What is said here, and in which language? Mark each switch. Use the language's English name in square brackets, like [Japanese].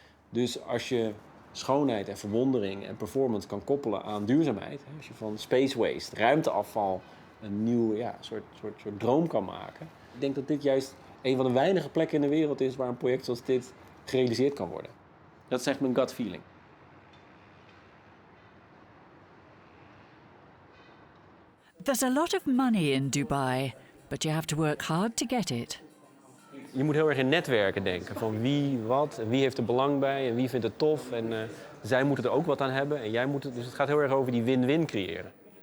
[Dutch] Dus als je schoonheid en verwondering en performance kan koppelen aan duurzaamheid, als je van space waste, ruimteafval, een nieuw soort droom kan maken. Ik denk dat dit juist een van de weinige plekken in de wereld is waar een project zoals dit gerealiseerd kan worden. Dat is echt mijn [English] gut feeling. There's a lot of money in Dubai, but you have to work hard to get it. [Dutch] Je moet heel erg in netwerken denken. Van wie, wat, en wie heeft er belang bij en wie vindt het tof. En zij moeten er ook wat aan hebben en jij moet het. Dus het gaat heel erg over die win-win creëren.